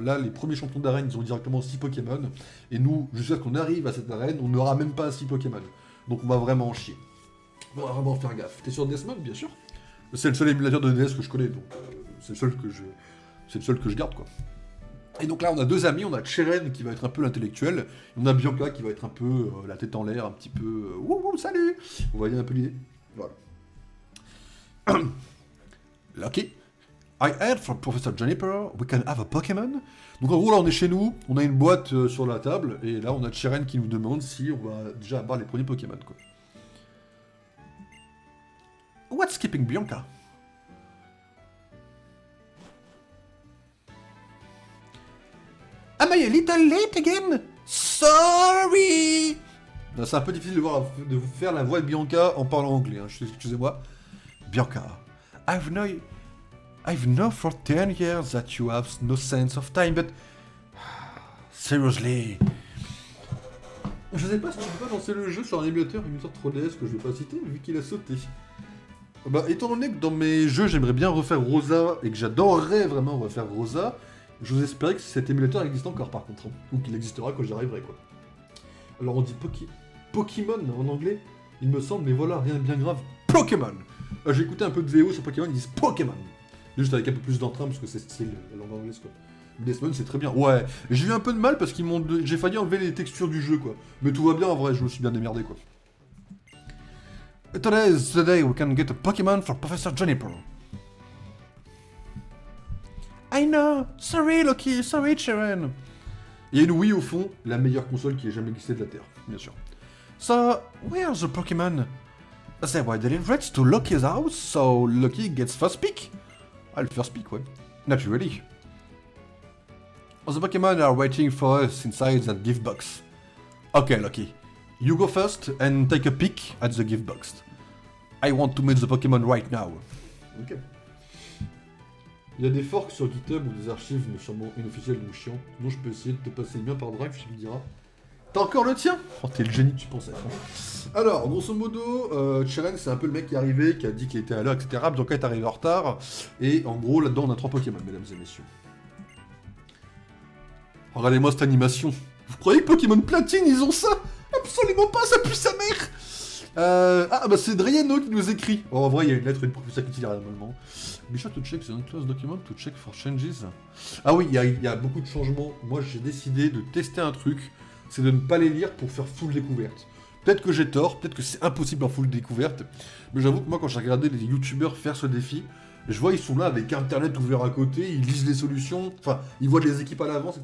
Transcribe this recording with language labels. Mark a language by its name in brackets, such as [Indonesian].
[French] Là, les premiers champions d'arène, ils ont directement 6 Pokémon, et nous, jusqu'à ce qu'on arrive à cette arène, on n'aura même pas 6 Pokémon. Donc on va vraiment en chier. On va vraiment faire gaffe. T'es sur Deathmode, bien sûr. C'est le seul émulateur de DS que je connais, donc c'est le seul que je garde, quoi. Et donc là, on a deux amis, on a Cheren qui va être un peu l'intellectuel, et on a Bianca qui va être un peu la tête en l'air, un petit peu wouh, salut. Vous voyez un peu l'idée. Voilà. [English] Lucky, I heard from Professor Juniper we can have a Pokémon. [French] Donc en gros, là, on est chez nous, on a une boîte sur la table, et là, on a Cheren qui nous demande si on va déjà avoir les premiers Pokémon, quoi. [English] What's keeping Bianca? Am I a little late again? Sorry! [French] C'est un peu difficile de vous faire la voix de Bianca en parlant anglais, hein. Excusez-moi. [English] Bianca, I've known I've known for 10 years that you have no sense of time, but... Seriously... [French] Je sais pas si tu peux pas lancer le jeu sur un émulateur 3DS que je vais pas citer, vu qu'il a sauté. Bah, étant donné que dans mes jeux, j'aimerais bien refaire Rosa, et que j'adorerais vraiment refaire Rosa, j'ose espérer que cet émulateur existe encore par contre, hein, ou qu'il existera quand j'y arriverai, quoi. Alors on dit Pokémon en anglais, il me semble, mais voilà, rien de bien grave. Pokémon. J'ai écouté un peu de VO sur Pokémon, ils disent Pokémon. Juste avec un peu plus d'entrain, parce que c'est style la langue anglaise, quoi. Desmond, c'est très bien. Ouais, j'ai eu un peu de mal parce qu'ils m'ont... J'ai failli enlever les textures du jeu, quoi. Mais tout va bien, en vrai, je me suis bien démerdé, quoi. [English] Today is the day we can get a Pokémon for Professor Juniper. I know. Sorry, Loki. Sorry, Sharon. [French] Il y a une Wii au fond, la meilleure console qui ait jamais existé de la Terre, bien sûr. [English] So, where's the Pokémon? They were delivered to Loki's house, so Loki gets first pick. [French] Ah, le first pick, ouais. [English] Naturally. The Pokémon are waiting for us inside that gift box. Okay, Loki. You go first and take a peek at the gift box. I want to meet the Pokémon right now. Ok. [French] Il y a des forks sur GitHub ou des archives, mais sûrement inofficielles ou chiants. Sinon, je peux essayer de te passer le mien par drive, tu me diras. T'as encore le tien? Oh, t'es le génie, tu pensais. Alors, grosso modo, Cheren, c'est un peu le mec qui est arrivé, qui a dit qu'il était à l'heure, etc. Donc, il est arrivé en retard. Et en gros, là-dedans, on a 3 Pokémon, mesdames et messieurs. Regardez-moi cette animation. Vous croyez que Pokémon Platine, ils ont ça? Absolument pas, ça pue sa mère. Ah, bah c'est Driano qui nous écrit. Oh, en vrai, il y a une lettre et une professeur qui tire normalement. [English] Be sure to check the unclosed document to check for changes. [French] Ah oui, il y a beaucoup de changements. Moi, j'ai décidé de tester un truc. C'est de ne pas les lire pour faire full découverte. Peut-être que j'ai tort, peut-être que c'est impossible en full découverte. Mais j'avoue que moi, quand j'ai regardé les youtubeurs faire ce défi, je vois, ils sont là avec internet ouvert à côté, ils lisent les solutions, enfin, ils voient les équipes à l'avance.